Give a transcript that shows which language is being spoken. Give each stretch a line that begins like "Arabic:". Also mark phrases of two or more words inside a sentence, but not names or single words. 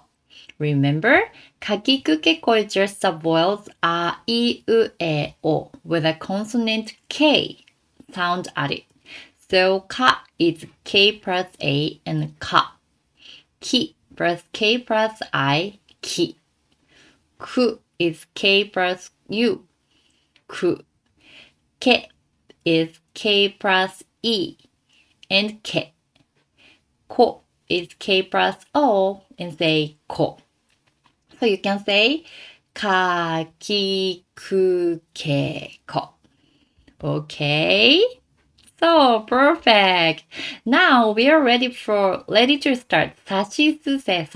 English: Remember, kakikukeko is just the vowels a, I, U, E, O with a consonant K sound added. So ka is K plus A and ka. Ki plus K plus I, ki. Ku is K plus U, ku. Ke is K plus E and ke. Ko is K plus O and say ko. So you can say kakikukeko. Okay? So perfect. Now we are ready to start
Japanese: sashisu seso.